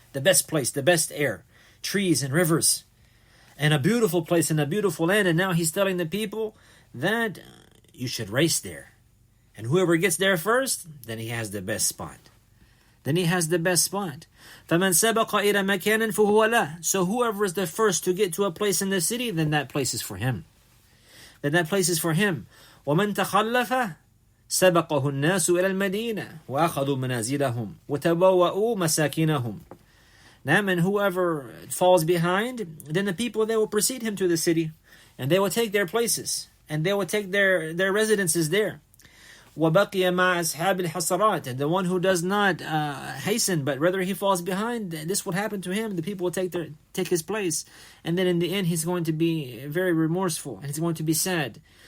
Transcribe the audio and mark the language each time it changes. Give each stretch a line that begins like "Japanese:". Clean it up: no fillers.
English: The best place, the best air, trees and rivers, and a beautiful place in a beautiful land. And now he's telling the people that you should race there. And whoever gets there first, then he has the best spot.
Arabic: فَمَنْ سَبَقَ إِلَى مَكَانٍ فَهُوَ لَهُ.
English: So whoever is the first to get to a place in the city, then that place is for him.
Arabic: وَمَنْ تَخَلَّفَ سبقه الناس إلى المدينة وأخذوا منازلهم وتبوأوا مساكنهم.
English: And whoever falls behind, then the people, they will precede him to the city, and they will take their places, and they will take their residences there.
Arabic: وبقي مع أصحاب الحصرات.
English: And the one who does not hasten, but rather he falls behind, this will happen to him. The people will take his place, and then in the end he's going to be very remorseful, and he's going to be sad.